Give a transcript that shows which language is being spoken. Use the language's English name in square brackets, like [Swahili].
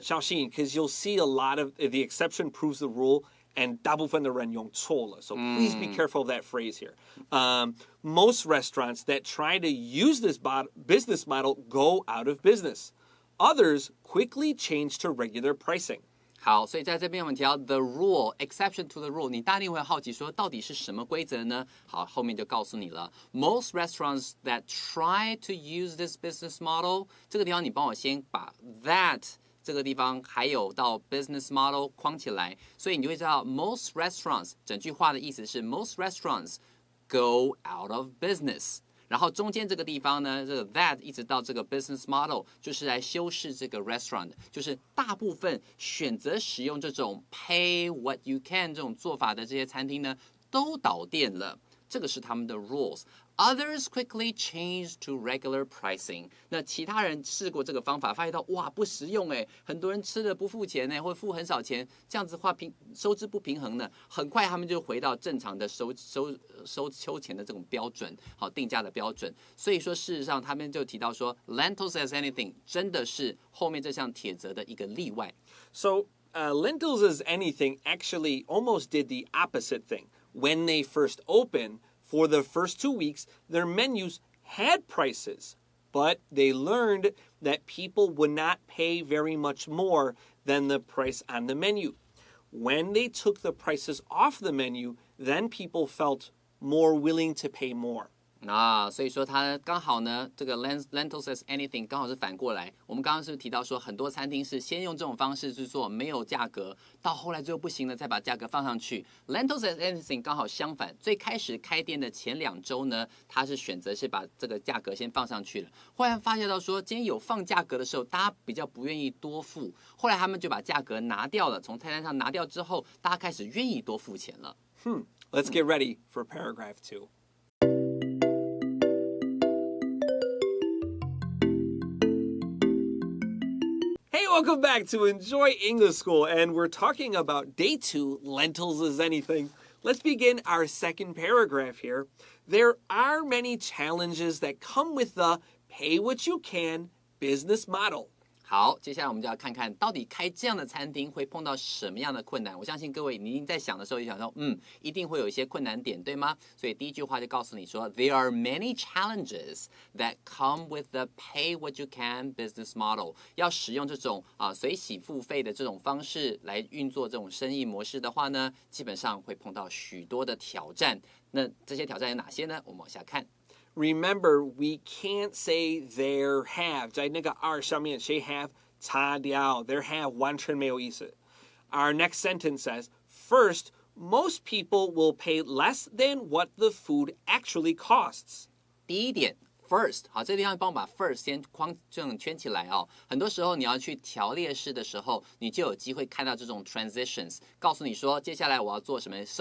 [Chinese] 小心 [English] because you'll see a lot of the exception proves the rule.And [Chinese] 大部分的人用错了 [English] so please be careful of that phrase here. Most restaurants that try to use this business model go out of business. Others quickly change to regular pricing. [Chinese] 好，所以在这边我们提到 [English] the rule exception to the rule， [Chinese] 你大定会好奇说到底是什么规则呢？好，后面就告诉你了。 [English] Most restaurants that try to use this business model， [Chinese] 这个地方你帮我先把 that 这个地方还有到 business model 框起来，所以你就会知道 most restaurants 整句话的意思是 [English] most restaurants go out of business。 [Chinese] 然后中间这个地方呢，这个 that 一直到这个 business model 就是来修饰这个 restaurant， 就是大部分选择使用这种 [English] pay what you can [Chinese] 这种做法的这些餐厅呢，都倒店了。这个是他们的 [English] rules。Others quickly changed to regular pricing。 [Chinese] 那其他人试过这个方法，发现到哇不实用哎，很多人吃了不付钱呢，或付很少钱，这样子的话收支不平衡呢，很快他们就回到正常的收钱的这种标准，好定价的标准。所以说事实上他们就提到说 ，lentils as anything 真的是后面这项铁则的一个例外。 [English] So lentils as anything actually almost did the opposite thing. When they first opened, for the first 2 weeks, their menus had prices, but they learned that people would not pay very much more than the price on the menu. When they took the prices off the menu, then people felt more willing to pay more. [Chinese] 所以说它刚好呢，这个 lentils as anything 刚好是反过来。我们刚刚是提到说，很多餐厅是先用这种方式去做，没有价格，到后来最后不行了，再把价格放上去。 lentils as anything 刚好相反，最开始开店的前2周呢，它是选择是把这个价格先放上去了。后来发现到说，今天有放价格的时候，大家比较不愿意多付，后来他们就把价格拿掉了，从菜单上拿掉之后，大家开始愿意多付钱了。 [English] Let's get ready for paragraph 2. Welcome back to Enjoy English School, and we're talking about day 2, lentils as anything. Let's begin our second paragraph here. There are many challenges that come with the pay what you can business model. [Chinese] 好，接下来我们就要看看到底开这样的餐厅会碰到什么样的困难。我相信各位你一定在想的时候就想说，一定会有一些困难点，对吗？所以第一句话就告诉你说 ， [English] There are many challenges that come with the pay what you can business model。 [Chinese] 要使用这种随喜付费的这种方式来运作这种生意模式的话呢，基本上会碰到许多的挑战。那这些挑战有哪些呢？我们往下看。 [English] Remember, we can't say there have. [Chinese] 在那个 R 上面谁 have 擦掉 [English] there have [Chinese] 完全没有意思。 [English] Our next sentence says, first, most people will pay less than what the food actually costs. [Chinese] 第一点 first 好，这个地方帮我把 first 先这种圈起来哦。很多时候你要去条列式的时候，你就有机会看到这种 transitions， 告诉你说接下来我要做什么。